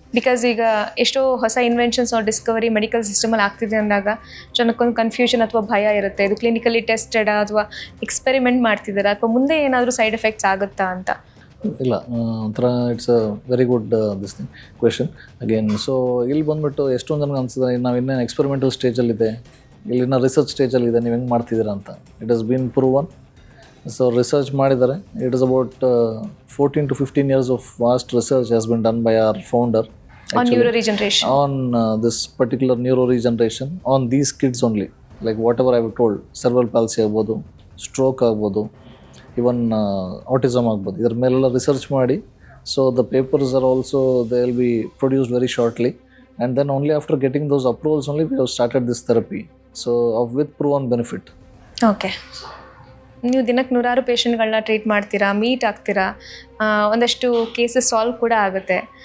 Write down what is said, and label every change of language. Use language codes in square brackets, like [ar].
[kn] Because ಈಗ ಎಷ್ಟೋ ಹೊಸ ಇನ್ವೆನ್ಷನ್ಸ್ ಆರ್ ಡಿಸ್ಕವರಿ ಮೆಡಿಕಲ್ ಸಿಸ್ಟಮಲ್ಲಿ ಆಗ್ತಿದೆ ಅಂದಾಗ ಜನಕ್ಕೊಂದು ಕನ್ಫ್ಯೂಷನ್ ಅಥವಾ ಭಯ ಇರುತ್ತೆ, ಇದು ಕ್ಲಿನಿಕಲಿ ಟೆಸ್ಟೆಡ್ ಅಥವಾ ಎಕ್ಸ್ಪೆರಿಮೆಂಟ್ ಮಾಡ್ತಿದ್ದಾರೆ ಅಥವಾ ಮುಂದೆ ಏನಾದರೂ ಸೈಡ್ ಎಫೆಕ್ಟ್ಸ್ ಆಗುತ್ತಾ ಅಂತ? ಇಲ್ಲ, ಒಂಥರ [en] It's a very good this thing question again. [kn] So ಇಲ್ಲಿ ಬಂದ್ಬಿಟ್ಟು ಎಷ್ಟೊಂದು ಜನಕ್ಕೆ ಅನ್ಸಿದ್ರೆ ನಾವು ಇನ್ನೇನು ಎಕ್ಸ್ಪೆರಿಮೆಂಟಲ್ ಸ್ಟೇಜಲ್ಲಿದೆ, ಇಲ್ಲಿನ ರಿಸರ್ಚ್ ಸ್ಟೇಜಲ್ಲಿದೆ, ನೀವು ಹೆಂಗೆ ಮಾಡ್ತಿದ್ದೀರಾ ಅಂತ. [en] It has been proven. [kn] So research ಮಾಡಿದ್ದಾರೆ. [en] it is about 14 to 15 years of vast research has been done by our founder on neuroregeneration, on this particular neuroregeneration on these kids only, like whatever I have told, cerebral palsy ಆಗ್ಬೋದು, [kn] stroke ಆಗ್ಬೋದು, ಇವನ್ autism ಆಗ್ಬೋದು, ಇದರ ಮೇಲೆಲ್ಲ research ಮಾಡಿ. [en] So the papers are also they will be produced very shortly, and then only after getting those approvals only we have started this therapy. So with proven benefit. Okay. [kn] ನೀವು ದಿನಕ್ಕೆ ನೂರಾರು ಪೇಷಂಟ್ಗಳನ್ನ treat ಮಾಡ್ತೀರಾ, meet ಆಗ್ತೀರಾ, ಒಂದಷ್ಟು cases solve ಕೂಡ ಆಗುತ್ತೆ.